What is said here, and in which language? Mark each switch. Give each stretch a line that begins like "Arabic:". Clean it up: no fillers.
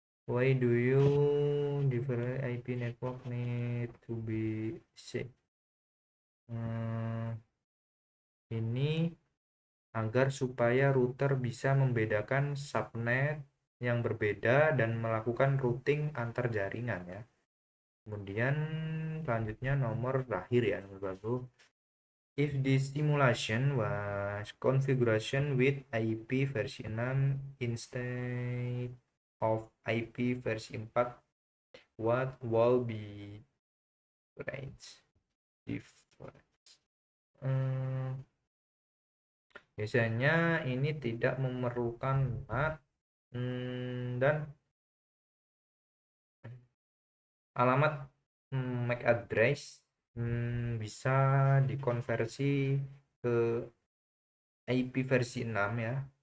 English: Why do you different IP network need to be safe?
Indonesian: Ini agar supaya router bisa membedakan subnet yang berbeda dan melakukan routing antar jaringan ya. Kemudian selanjutnya nomor terakhir ya, nomor 20.
English: If this simulation was configuration with IP versi 6 instead of IP versi 4, what will be range difference?
Indonesian: Biasanya ini tidak memerlukan NAT dan alamat MAC address bisa dikonversi ke IP versi 6 ya.